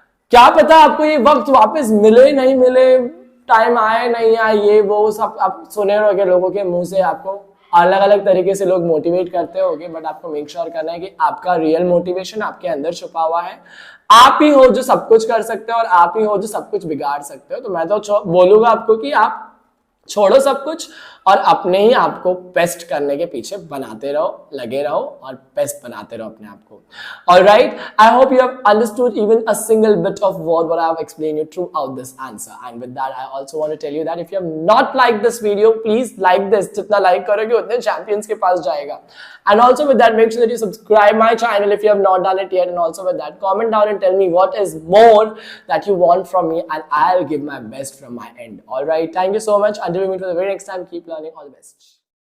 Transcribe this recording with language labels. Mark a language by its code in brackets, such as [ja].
[hi] क्या पता आपको ये वक्त वापस मिले नहीं मिले, टाइम आए नहीं आए, ये वो सब आप सुने रहोगे लोगों के मुंह से, आपको अलग अलग तरीके से लोग मोटिवेट करते होंगे, बट आपको मेक श्योर करना है कि आपका रियल मोटिवेशन आपके अंदर छुपा हुआ है। आप ही हो जो सब कुछ कर सकते हो और आप ही हो जो सब कुछ बिगाड़ सकते हो। तो मैं तो बोलूंगा आपको कि आप छोड़ो सब कुछ और अपने ही आपको बेस्ट करने के पीछे बनाते रहो, लगे रहो और बेस्ट बनाते रहो अपने आप को। [en] Alright, I hope you have understood even a single bit of what I have explained you throughout this answer. And with that, I also want to tell you that if you have not liked this video, please like this. [hi] जितना like करोगे उतने champions के पास जाएगा. [en] And also with that, make sure that you subscribe my channel if you have not done it yet. And also with that, comment down and tell me what is more that you want from me, and I'll give my best from my end. Alright, thank you so much. Until we meet for the very next time, keep learning. All the best.